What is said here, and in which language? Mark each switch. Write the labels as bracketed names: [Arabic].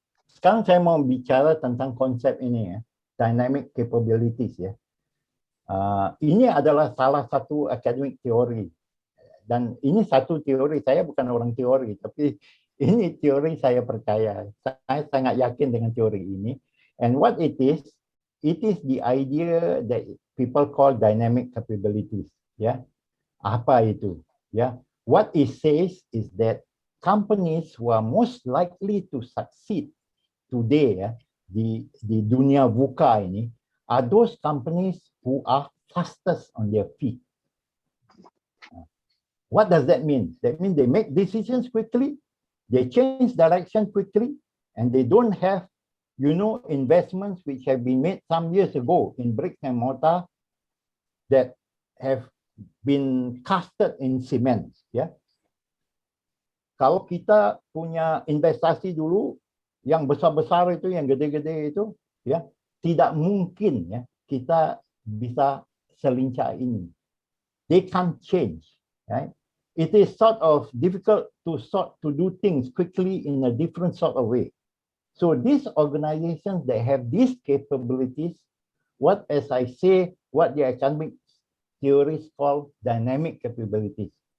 [Indonesian] Sekarang saya mau bicara tentang konsep ini ya, dynamic capabilities ya. Ini adalah salah satu academic teori. Dan ini satu teori, saya bukan orang teori, tapi ini teori saya percaya. Saya sangat yakin dengan teori ini. [English] And what it is the idea that people call dynamic capabilities. [Indonesian] Ya, apa itu? Ya, [English] what it says is that companies who are most likely to succeed today ya, [Indonesian] di dunia VUCA ini [English] are those companies who are fastest on their feet. What does that mean? That means they make decisions quickly, they change direction quickly, and they don't have, investments which have been made some years ago in bricks and mortar that have been casted in cement. [Indonesian] Ya, kalau kita punya investasi dulu yang besar-besar itu, yang gede-gede itu, ya tidak mungkin ya kita bisa selincah ini. [English] They can't change. Right? It is sort of difficult to do things quickly in a different sort of way. So these organizations that have these capabilities, what the academic theories call dynamic capabilities.